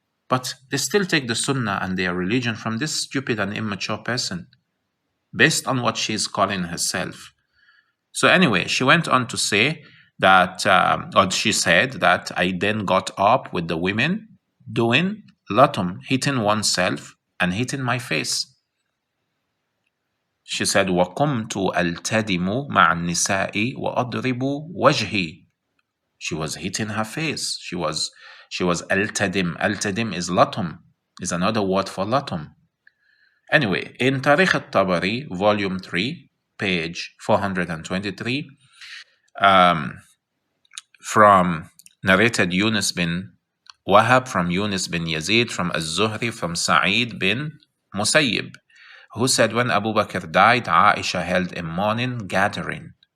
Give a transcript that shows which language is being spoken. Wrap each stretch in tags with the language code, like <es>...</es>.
<en>But they still take the Sunnah and their religion from this stupid and immature person, based on what she is calling herself. So anyway, she went on to say that, or she said that I then got up with the women doing latum, hitting oneself and hitting my face. She said,</en> <ar>وَقُمْتُ أَلْتَدِمُ مَعَ النِّسَاءِ وَأَضْرِبُ وَجْهِي.</ar> <en>She was hitting her face. She was al-tadim. Al-tadim is latum, is another word for latum. Anyway, in Tarikh al-Tabari, volume 3, page 423, from narrated Yunus bin Wahab, from Yunus bin Yazid, from Az-Zuhri, from Sa'id bin Musayyib, who said when Abu Bakr died, Aisha held a mourning gathering.</en>